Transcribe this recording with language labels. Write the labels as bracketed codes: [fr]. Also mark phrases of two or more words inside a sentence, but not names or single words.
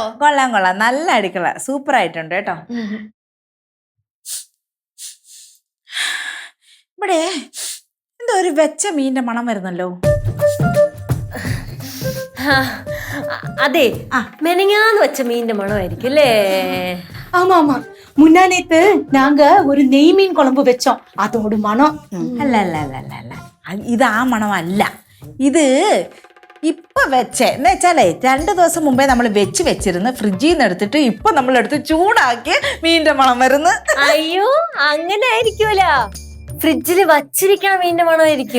[ml] കൊള്ളാം, നല്ല അടുക്കള, സൂപ്പർ ആയിട്ടുണ്ട് കേട്ടോ. ഇവിടെ എന്തോ ഒരു വെച്ച മീന്റെ മണം വരുന്നല്ലോ. അതെ, മെനങ്ങാന്ന് വെച്ച മീന്റെ മണമായിരിക്കും അല്ലേ? [ta] ஆமா. முன்னா நேத்து நாங்க ஒரு நெய் மீன் குழம்பு வச்சோம். அதோட மனம். [ml] അല്ല, ഇത് ആ മണമല്ല. ഇത് ഇപ്പൊ വെച്ചേ എന്ന് വെച്ചാലേ 2 ദിവസം മുമ്പേ നമ്മൾ വെച്ചിരുന്ന് ഫ്രിഡ്ജിൽ നിന്ന് എടുത്തിട്ട് ഇപ്പൊ നമ്മളെടുത്ത് ചൂടാക്കി മീന്റെ മണം വരുന്നു. അയ്യോ, അങ്ങനെ ആയിരിക്കൂല. ഫ്രിഡ്ജിൽ വച്ചിരിക്കണ മീന്റെ മണമായിരിക്കും.